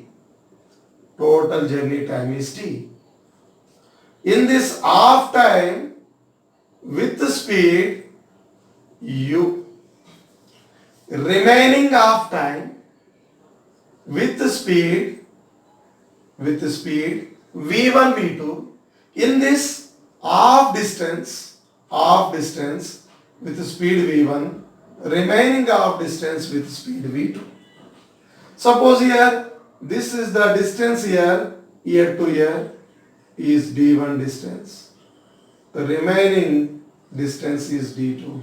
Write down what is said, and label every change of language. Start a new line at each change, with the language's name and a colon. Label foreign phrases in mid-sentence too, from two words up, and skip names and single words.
English: Total journey time is t. In this half time with the speed u, remaining half time with the speed v1, v2, in this half distance with the speed v1, remaining half distance with speed v2. Suppose here this is the distance here to here is d1 distance, the remaining distance is d2.